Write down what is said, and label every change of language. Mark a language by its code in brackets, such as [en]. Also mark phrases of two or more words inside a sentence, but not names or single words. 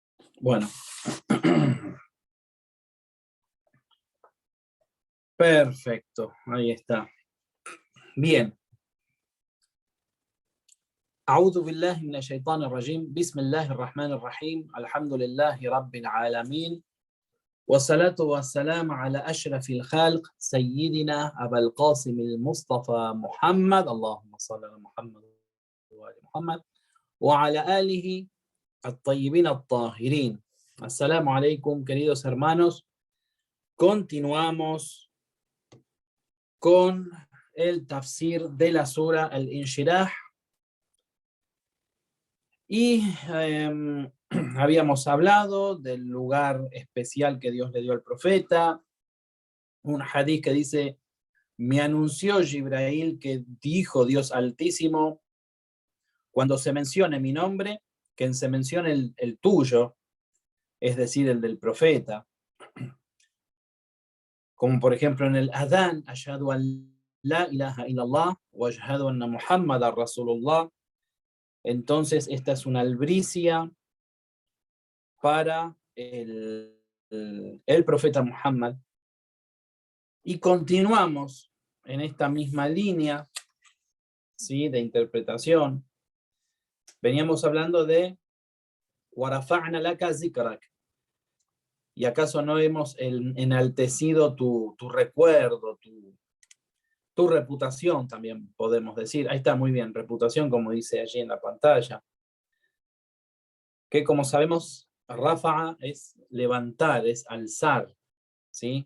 [es] Bueno, perfecto, ahí está. Bien. [ar] أعوذ بالله من الشيطان الرجيم بسم الله الرحمن الرحيم الحمد لله رب العالمين والصلاة والسلام على أشرف الخلق سيدنا أبا القاسم المصطفى محمد اللهم صل على محمد وآل محمد وعلى آله الطيبين الطاهرين. السلام عليكم, [es] queridos hermanos. Continuamos con el tafsir de la sura Al-Inshirah. Y habíamos hablado del lugar especial que Dios le dio al profeta. Un hadith que dice: me anunció Jibrail que dijo Dios Altísimo, cuando se mencione mi nombre, que se mencione el tuyo, es decir, el del profeta. Como por ejemplo en el Adán, [ar] أشهد أن لا إله إلا الله وأشهد أن محمدا رسول الله. [es] Entonces esta es una albricia para el profeta Muhammad. Y continuamos en esta misma línea, ¿sí?, de interpretación. Veníamos hablando de [ar] وَرَفَعْنَا لَكَ ذِكْرَكَ. [es] ¿Y acaso no hemos enaltecido tu recuerdo, tu reputación, también podemos decir? Ahí está, muy bien, reputación, como dice allí en la pantalla. Que como sabemos, Rafa'a es levantar, es alzar, ¿sí?